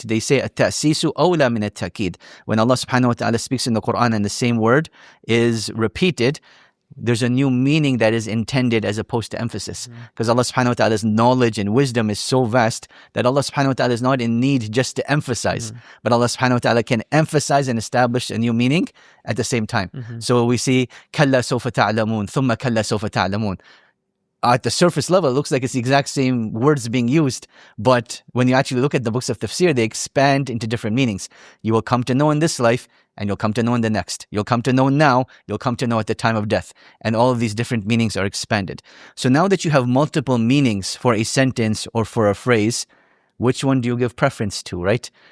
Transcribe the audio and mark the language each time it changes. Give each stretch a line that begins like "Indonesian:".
English: They say,
Arabic: at-ta'sisu awla min at-ta'kid.
English: When Allah subhanahu wa ta'ala speaks in the Qur'an and the same word is repeated, there's a new meaning that is intended as opposed to emphasis. Because Allah subhanahu wa ta'ala's knowledge and wisdom is so vast that Allah subhanahu wa ta'ala is not in need just to emphasize. But Allah subhanahu wa ta'ala can emphasize and establish a new meaning at the same time. So we see,
Arabic: كَلَّا سَوْفَ تَعْلَمُونَ ثُمَّ كَلَّا سَوْفَ تَعْلَمُونَ.
English: At the surface level, it looks like it's the exact same words being used. But when you actually look at the books of tafsir, they expand into different meanings. You will come to know in this life, and you'll come to know in the next. You'll come to know now, you'll come to know at the time of death. And all of these different meanings are expanded. So now that you have multiple meanings for a sentence or for a phrase, which one do you give preference to, right?